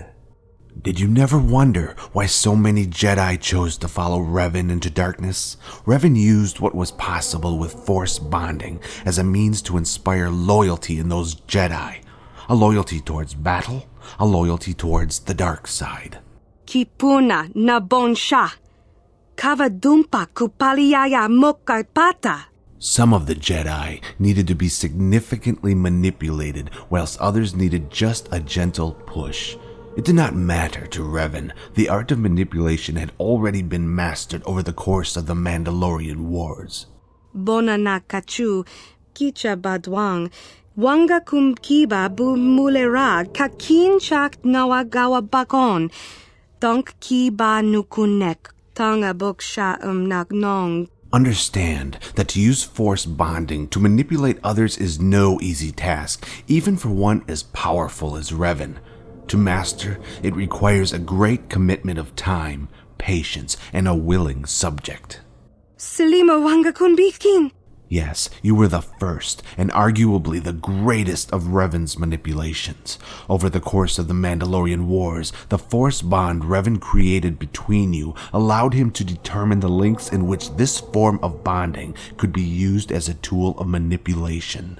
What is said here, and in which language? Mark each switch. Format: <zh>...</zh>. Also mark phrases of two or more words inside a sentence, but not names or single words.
<en>Did you never wonder why so many Jedi chose to follow Revan into darkness? Revan used what was possible with Force bonding as a means to inspire loyalty in those Jedi. A loyalty towards battle, a loyalty towards the dark side. Kipuna na bonsha. Kavadumpa kupaliaya mokarpata. Some of the Jedi needed to be significantly manipulated, whilst others needed just a gentle push. It did not matter to Revan. The art of manipulation had already been mastered over the course of the Mandalorian Wars. Bona na kachu, kicha badwang, wanga kum kiba bu mulera, kakin chak nawagawa bakon, donk kiba nukunek, tanga boksha nagnong. Understand that to use force bonding to manipulate others is no easy task, even for one as powerful as Revan. To master, it requires a great commitment of time, patience, and a willing subject. Selima wanga kun bikin. Yes, you were the first, and arguably the greatest of Revan's manipulations. Over the course of the Mandalorian Wars, the force bond Revan created between you allowed him to determine the lengths in which this form of bonding could be used as a tool of manipulation.</en>